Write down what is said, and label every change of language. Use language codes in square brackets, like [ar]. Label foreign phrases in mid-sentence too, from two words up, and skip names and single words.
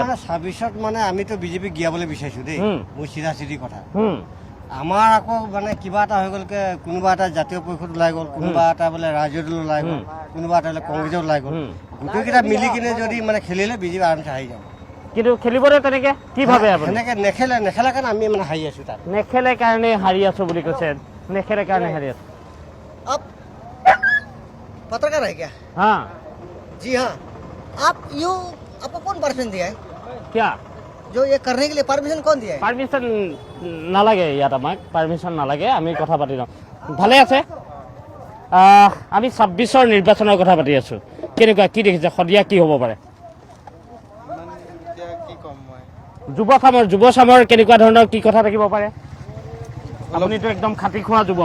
[as] 26ত মানে আমিতো বিজেপি গিয়াবলৈ বিচাৰিছো দেই মোৰ চিধা চিধি কথা আমাৰ আকৌ মানে কিবা এটা হৈ গ'লকে কোনোবা এটা জাতীয় পৰিষদ ওলাই গ'ল কোনোবা এটা বোলে ৰাজ্যৰ দল ওলাই গ'ল কোনোবা এটা বোলে কংগ্ৰেছৰ ওলাই গ'ল গোটেইকেইটা মিলি কিনে যদি মানে খেলিলে বিজেপি আৰামছে হাৰি যাব কিন্তু খেলিবলৈ তেনেকে কি ভাবে আপুনি এনেকে নেখেলে কাৰণে আমি মানে হাৰি আছো তাত নেখেলে কাৰণে হাৰি আছো বুলি কৈছে নেখেলে কাৰণে হাৰি আছো [hi] अब पत्रकार है क्या हाँ जी हाँ आप यू आपको कौन परमिशन दिया है क्या जो ये करने के लिए परमिशन कौन दिया है [as] পারমিশন নালাগে ইয়াত আমাক পারমিশন নালাগে আমি কথা পাতি লওঁ ভালে আছে আমি 26ৰ নিৰ্বাচনৰ কথা পাতি আছো কেনেকুৱা কি দেখিছে সদিয়া কি হ'ব পাৰে যুৱ চামৰ কেনেকুৱা ধৰণৰ কি কথা থাকিব পাৰে আপুনিতো একদম খাটি খোৱা যুৱক